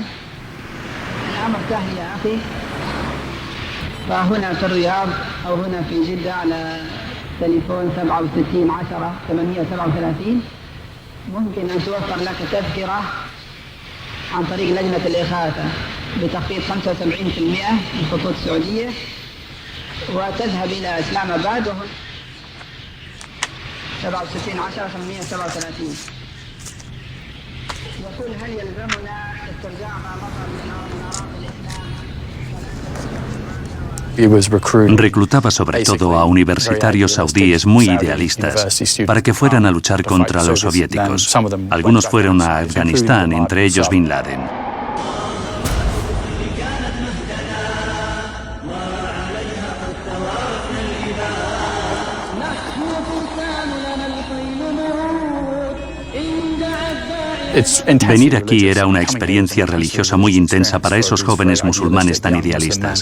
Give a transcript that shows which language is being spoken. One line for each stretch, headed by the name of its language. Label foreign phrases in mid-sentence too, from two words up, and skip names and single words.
Arabic: الأمر سهل يا أخي، فهنا في الرياض أو هنا في جدة على تليفون 67 10 837 ممكن أن توفر لك تذكرة عن طريق لجنة الإغاثة بتخفيض 75% من خطوط السعودية، وتذهب إلى إسلام آباد وهنا 67 10 837. يقول هل يلزمنا استرجاع ما مضى من أراضي الإسلام؟
Spanish: Reclutaba sobre todo a universitarios saudíes muy idealistas para que fueran a luchar contra los soviéticos. Algunos fueron a Afganistán, entre ellos Bin Laden. Venir aquí era una experiencia religiosa muy intensa para esos jóvenes musulmanes tan idealistas.